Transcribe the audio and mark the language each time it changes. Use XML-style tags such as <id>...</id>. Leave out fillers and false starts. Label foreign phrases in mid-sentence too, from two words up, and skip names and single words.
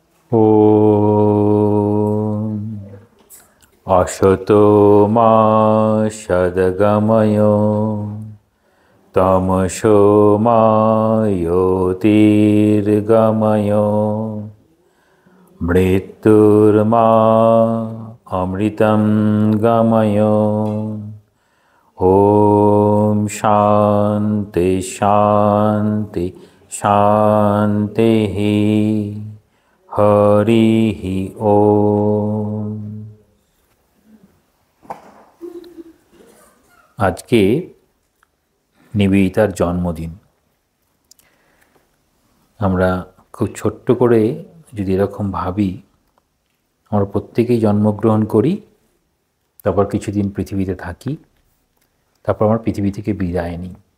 <sa>ॐ असतो मा सद्गमय तमसो मा ज्योतिर्गमय मृत्युर्मा अमृतं गमय। ॐ शान्ति शान्ति शान्तिः। হরিঃ ওম।</sa> <bn>আজকে নিবেদিতার জন্মদিন। আমরা খুব ছোট্ট করে যদি এরকম ভাবি, আমরা প্রত্যেকেই জন্মগ্রহণ করি, তারপর কিছুদিন পৃথিবীতে থাকি, তারপর আমরা পৃথিবী থেকে বিদায় নিই।</bn>